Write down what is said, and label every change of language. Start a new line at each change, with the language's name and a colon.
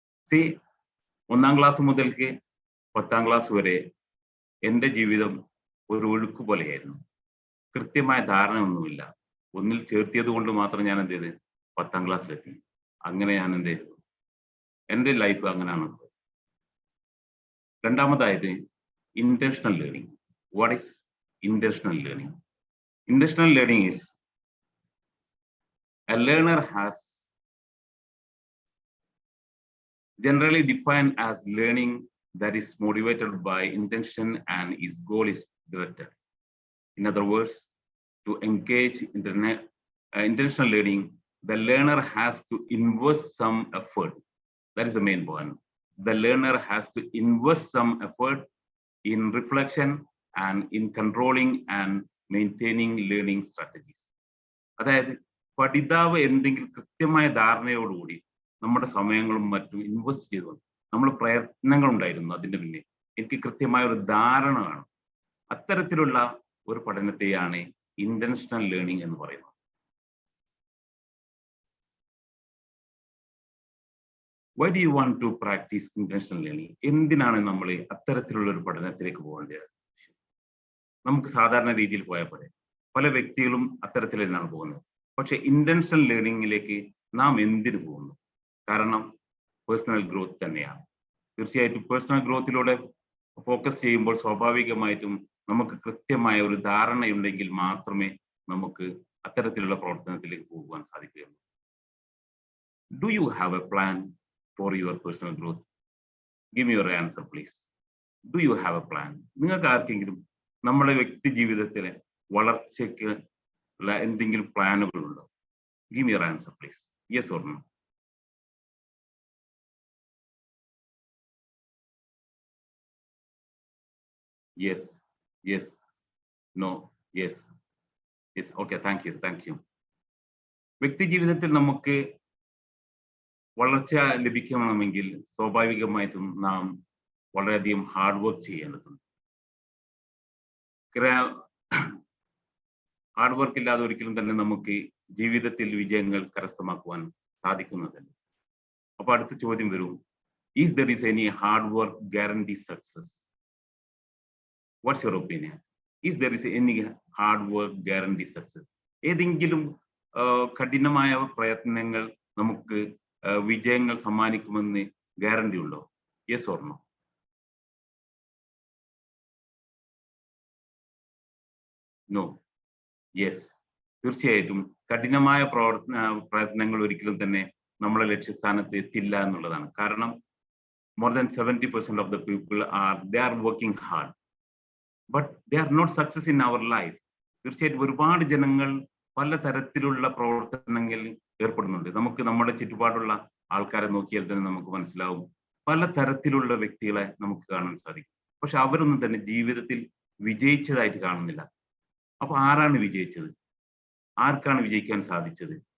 Malayalam: C, 1ാം class മുതൽക്ക് 10ാം class വരെ എൻ്റെ ജീവിതം ഒരു ഒഴുക്ക് പോലെയായിരുന്നു. കൃത്യമായ ധാരണയൊന്നുമില്ല. ഒന്നിൽ ചേർത്തിയത് കൊണ്ട് മാത്രം ഞാൻ എന്ത് ചെയ്ത് 10ാം ക്ലാസ്സിലെത്തി. അങ്ങനെ ഞാൻ എൻ്റെ ലൈഫ് അങ്ങനെയാണ്.
English: രണ്ടാമതായത് intentional learning. What is intentional learning? Intentional learning is a learner has generally defined as learning that is motivated by intention and its goal is directed. In other words, to engage intentional learning, the learner has to invest some effort. That is the main point. The learner has to invest some effort in reflection and in controlling and maintaining learning strategies.
Malayalam: അതായത് പഠിതാവ് എന്തെങ്കിലും കൃത്യമായ ധാരണയോടുകൂടി നമ്മുടെ സമയങ്ങളും മറ്റും invest ചെയ്തുകൊണ്ട് നമ്മൾ പ്രയത്നങ്ങൾ ഉണ്ടായിരുന്നു അതിൻ്റെ പിന്നിൽ. എനിക്ക് കൃത്യമായ ഒരു ധാരണ വേണം. അത്തരത്തിലുള്ള ഒരു പഠനത്തെയാണ് ഇന്റൻഷണൽ ലേണിംഗ് എന്ന് പറയുന്നത്.
English: Why do you want to practice intentional learning?
Malayalam: എന്തിനാണ് നമ്മൾ അത്തരത്തിലുള്ള ഒരു പഠനത്തിലേക്ക് പോകേണ്ടത്? നമുക്ക് സാധാരണ രീതിയിൽ പോയാൽ പോലെ പല വ്യക്തികളും അത്തരത്തിൽ തന്നെയാണ് പോകുന്നത്. പക്ഷെ ഇന്റൻഷണൽ ലേണിംഗിലേക്ക് നാം എന്തിനു പോകുന്നു? കാരണം പേഴ്സണൽ ഗ്രോത്ത് തന്നെയാണ്. തീർച്ചയായിട്ടും പേഴ്സണൽ ഗ്രോത്തിലൂടെ ഫോക്കസ് ചെയ്യുമ്പോൾ സ്വാഭാവികമായിട്ടും നമുക്ക് കൃത്യമായ ഒരു ധാരണയുണ്ടെങ്കിൽ മാത്രമേ നമുക്ക് അത്തരത്തിലുള്ള പ്രവർത്തനത്തിലേക്ക് പോകുവാൻ സാധിക്കുകയുള്ളൂ.
English: Do you have a plan for your personal growth? Give me your answer, please. Do you have a plan?
Malayalam: നിങ്ങൾക്ക് ആർക്കെങ്കിലും നമ്മുടെ വ്യക്തി ജീവിതത്തിലെ വളർച്ചയ്ക്ക് ഉള്ള എന്തെങ്കിലും പ്ലാനുകളുണ്ടോ?
English: Give me your answer, please. Yes or no? Yes, yes, no, yes, yes. Okay, thank you, thank you.
Malayalam: വ്യക്തി ജീവിതത്തിൽ നമുക്ക് വളർച്ച ലഭിക്കണമെങ്കിൽ സ്വാഭാവികമായിട്ടും നാം വളരെയധികം ഹാർഡ് വർക്ക് ചെയ്യേണ്ടതുണ്ട്. ഹാർഡ് വർക്ക് ഇല്ലാതെ ഒരിക്കലും തന്നെ നമുക്ക് ജീവിതത്തിൽ വിജയങ്ങൾ കരസ്ഥമാക്കുവാൻ സാധിക്കുന്നതല്ല. അപ്പൊ അടുത്ത ചോദ്യം വരും,
English: Is there is any hard work guarantee success? What's your opinion? Is there is any hard work guarantee success?
Malayalam: ഏതെങ്കിലും കഠിനമായ പ്രയത്നങ്ങൾ നമുക്ക് വിജയങ്ങൾ സമ്മാനിക്കുമെന്ന് ഗ്യാരണ്ടി ഉണ്ടോ?
English: Yes or no?
Malayalam: No, yes. തീർച്ചയായിട്ടും കഠിനമായ പ്രയത്നങ്ങൾ ഒരിക്കലും തന്നെ നമ്മളെ ലക്ഷ്യസ്ഥാനത്ത് എത്തില്ല എന്നുള്ളതാണ്.
English: കാരണം more than 70% of the people they are working hard, but they are not success in our life.
Malayalam: തീർച്ചയായിട്ടും ഒരുപാട് ജനങ്ങൾ പല തരത്തിലുള്ള പ്രവർത്തനങ്ങളിൽ ഏർപ്പെടുന്നുണ്ട്. നമുക്ക് നമ്മുടെ ചുറ്റുപാടുള്ള ആൾക്കാരെ നോക്കിയാൽ തന്നെ നമുക്ക് മനസ്സിലാവും, പല തരത്തിലുള്ള വ്യക്തികളെ നമുക്ക് കാണാൻ സാധിക്കും. പക്ഷെ അവരൊന്നും തന്നെ ജീവിതത്തിൽ വിജയിച്ചതായിട്ട് കാണുന്നില്ല. അപ്പൊ ആരാണ് വിജയിച്ചത്? ആർക്കാണ് വിജയിക്കാൻ സാധിച്ചത്?